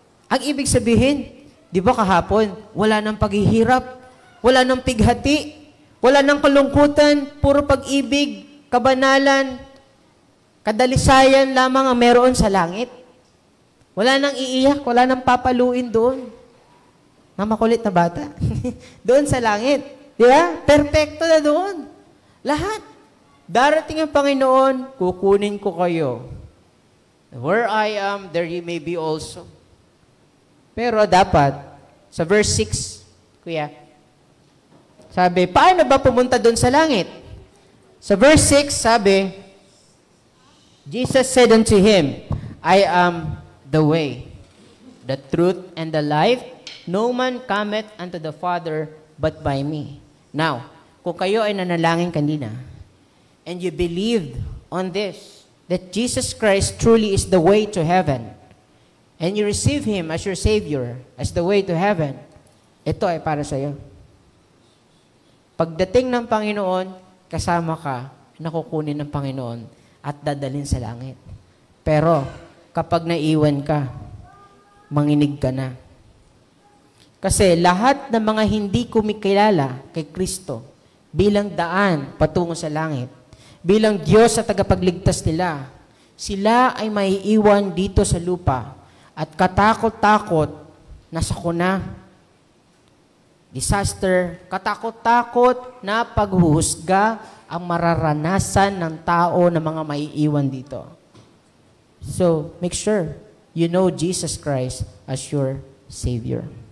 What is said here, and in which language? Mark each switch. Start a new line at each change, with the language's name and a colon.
Filipino: Ang ibig sabihin, di ba kahapon, wala nang paghihirap, wala nang pighati, wala nang kalungkutan, puro pag-ibig, kabanalan, kadalisayan lamang ang meron sa langit. Wala nang iiyak, wala nang papaluin doon. Na makulit na bata. Doon sa langit. Di ba? Perfecto na doon. Lahat. Darating ang Panginoon, kukunin ko kayo.
English: Where I am, there you may be also.
Filipino: Pero dapat, sa verse 6, kuya, sabi, paano ba pumunta doon sa langit? Sa verse 6, sabi,
English: Jesus said unto him, I am the way, the truth, and the life. No man cometh unto the Father but by me. Now,
Filipino: kung kayo ay nanalangin kanina,
English: and you believed on this, that Jesus Christ truly is the way to heaven, and you receive Him as your Savior, as the way to heaven,
Filipino: ito ay para sa iyo. Pagdating ng Panginoon, kasama ka, nakukunin ng Panginoon, at dadalhin sa langit. Pero, kapag naiwan ka, manginig ka na. Kasi lahat ng mga hindi kumikilala kay Kristo bilang daan patungo sa langit, bilang Diyos sa tagapagligtas nila, sila ay maiiwan dito sa lupa at katakot-takot nasakuna, disaster, katakot-takot na paghuhusga ang mararanasan ng tao na mga maiiwan dito.
English: So, make sure you know Jesus Christ as your Savior.